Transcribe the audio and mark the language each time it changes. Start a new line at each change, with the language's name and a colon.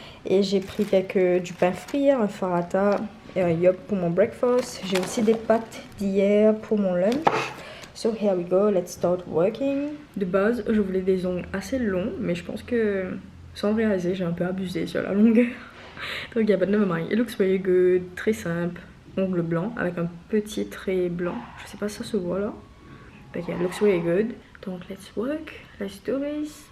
French: Et j'ai pris du pain frit, un farata et un yop pour mon breakfast. J'ai aussi des pâtes d'hier pour mon lunch.
English: So here we go, let's start working.
French: De base, je voulais des ongles assez longs, mais je pense que sans réaliser, j'ai un peu abusé sur la longueur.
English: Donc yeah, but never mind. It looks very good,
French: très simple. Ongles blancs avec un petit trait blanc. Je sais pas si ça se voit là.
English: But yeah, it looks really good. Donc let's work, let's do this.